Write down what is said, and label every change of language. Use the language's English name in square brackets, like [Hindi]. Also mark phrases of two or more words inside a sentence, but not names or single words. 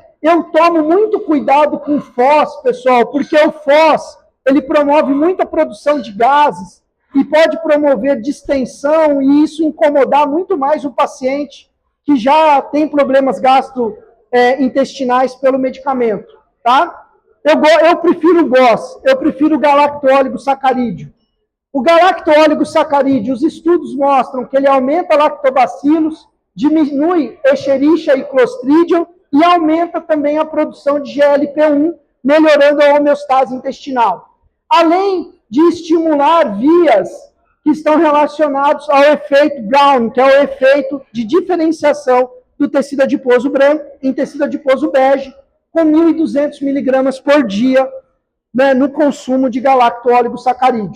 [Portuguese] Eu tomo muito cuidado com o FOS, pessoal, porque o FOS, ele promove muita produção de gases e pode promover distensão e isso incomodar muito mais o paciente que já tem problemas gastrointestinais pelo medicamento, tá? Eu prefiro o GOS, eu prefiro o galacto-oligosacarídeo. O galacto-oligosacarídeo, os estudos mostram que ele aumenta lactobacilos, diminui Escherichia e Clostridium e aumenta também a produção de GLP-1, melhorando a homeostase intestinal. Além de estimular vias que estão relacionados ao efeito Brown, que é o efeito de diferenciação do tecido adiposo branco em tecido adiposo bege, com 1.200 miligramas por dia, né, no consumo de galacto-oligosacarídeo.